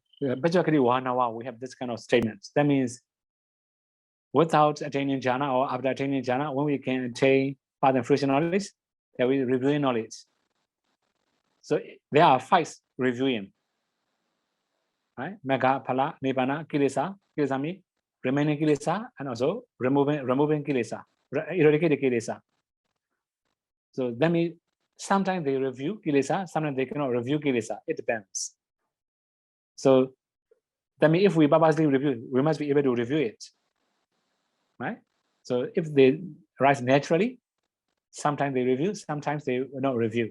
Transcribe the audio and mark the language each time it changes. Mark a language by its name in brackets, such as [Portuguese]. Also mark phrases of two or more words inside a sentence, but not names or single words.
[English] Basically, we have this kind of statements. That means without attaining jhana or after attaining jhana, when we can attain path and fruition knowledge, that we reviewing knowledge. So there are 5 reviewing. Right? [Pali] Magga, phala, nibbana, kilesa, kilesa [English] means remaining kilesa, and also removing kilesa, eradicating kilesa. So that means sometimes they review kilesa, sometimes they cannot review kilesa. It depends. So that means if we purposely review, we must be able to review it. Right? So if they rise naturally, sometimes they review, sometimes they will not review.